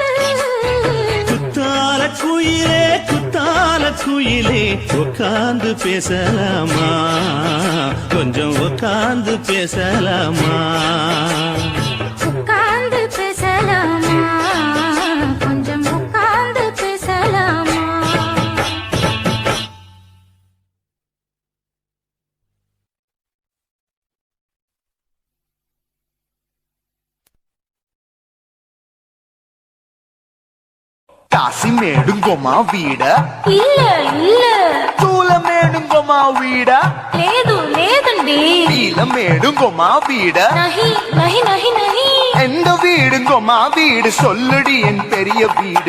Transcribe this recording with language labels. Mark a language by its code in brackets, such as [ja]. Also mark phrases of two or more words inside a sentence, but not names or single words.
[ta] குத்தால குயிலே குத்தால குயிலே உட்கார்ந்து பேசலாமா கொஞ்சம் உட்கார்ந்து பேசலாமா உட்கார்ந்து பேசலாமா கொஞ்சம் உட்கார்ந்து பேசலாமா காசி மேடுங்கோமா வீட இல்ல இல்ல தூல மேடுங்கோமா வீட [te] లేదు లేదండి [ta] நீல மேடுங்கோமா வீட [hi] नहीं नहीं नहीं नहीं [ta] எந்த வீடுங்கோமா வீடு சொல்லுடி என் பெரிய வீடு